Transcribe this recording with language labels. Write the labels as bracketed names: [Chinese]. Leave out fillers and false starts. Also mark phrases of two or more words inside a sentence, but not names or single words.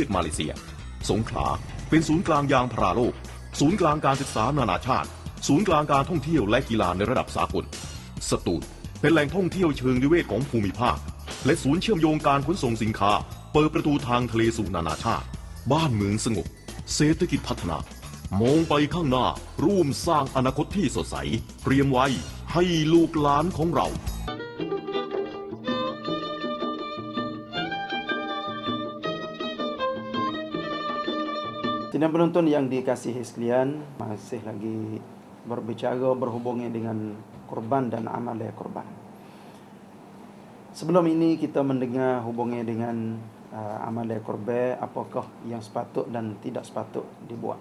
[Thai] มาเลเซียสงขลาเป็นศูนย์กลางยางพาราโลกศูนย์กลางการศึกษานานาชาติศูนย์กลางการท่องเที่ยวและกีฬาในระดับสากลสตูลเป็นแหล่งท่องเที่ยวเชิงนิเวศของภูมิภาคและศูนย์เชื่อมโยงการขนส่งสินค้าเปิดประตูทางทะเลสู่นานาชาติบ้านเมืองสงบเศรษฐกิจพัฒนามองไปข้างหน้าร่วมสร้างอนาคตที่สดใสเตรียมไว้ให้ลูกหลานของเรา [Malay] Sidang penonton yang dikasihi sekalian, masih lagi berbicara berhubungan dengan korban dan amalan korban. Sebelum ini kita mendengar hubungan dengan amalan korban, apakah yang sepatut dan tidak sepatut dibuat.